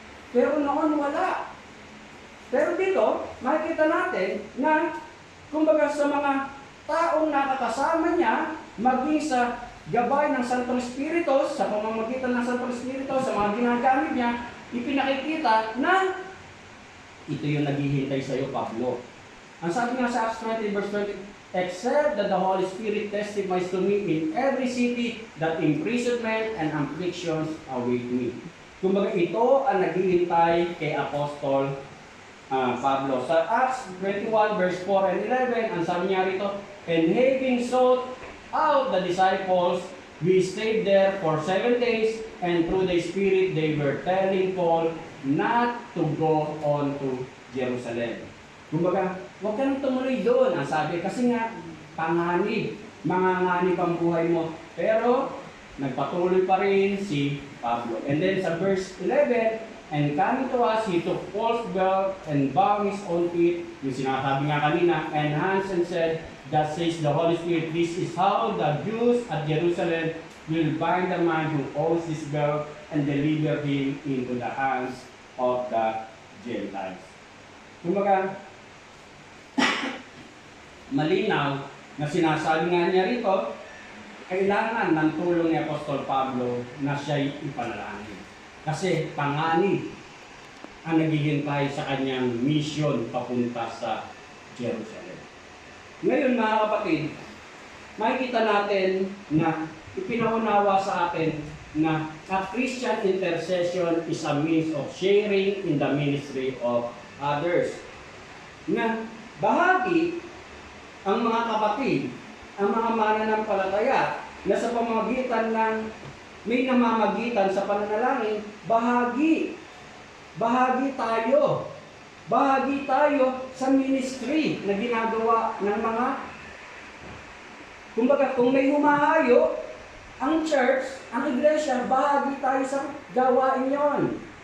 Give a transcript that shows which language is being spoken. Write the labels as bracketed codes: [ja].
[tl] Pero noon wala. Pero dito, makikita natin na, kumbaga sa mga taong nakakasama niya, maging sa gabay ng Santong Espiritu, sa pamamagitan ng Santong Espiritu, sa mga ginagamit niya, ipinakikita na ito yung naghihintay sa iyo, Pablo. Ang sabi nga sa [en] Acts 20 verse 20, except that the Holy Spirit testifies to me in every city that imprisonment and afflictions await me. [tl] Kumbaga ito ang naghihintay kay Apostol Pablo. Sa Acts 21 verse 4 and 11, ang sabi niya rito, [en] and having sought out the disciples, we stayed there for 7 days, and through the Spirit they were telling Paul not to go on to Jerusalem. [tl] Kumbaga, huwag ka nang tumuloy doon, ang sabi, kasi nga, panganib, manganganib ang buhay mo. Pero, nagpatuloy pa rin si Pablo. [en] And then sa verse 11, and coming to us, he took Paul's belt and bound his own feet, [tl] yung sinasabi nga kanina, [en] and hands and said, that says the Holy Spirit, this is how the Jews at Jerusalem will bind the man who owns this belt and deliver him into the hands of the Gentiles. [tl] Kumbaga, malinaw na sinasabi nga niya rito, kailangan ng tulong ni Apostol Pablo na siya'y ipanalangin. Kasi panganib ang naghihintay sa kanyang mission papunta sa Jerusalem. Ngayon mga kapatid, makikita natin na ipinaunawa sa akin na [en] a Christian intercession is a means of sharing in the ministry of others. [tl] Na bahagi ang mga kapatid, ang mga mananampalataya na sa pamamagitan ng may namamagitan sa pananalangin, bahagi tayo. Bahagi tayo sa ministry na ginagawa ng mga, kumbaga kung may humahayo, ang church, ang iglesia, bahagi tayo sa gawain yon.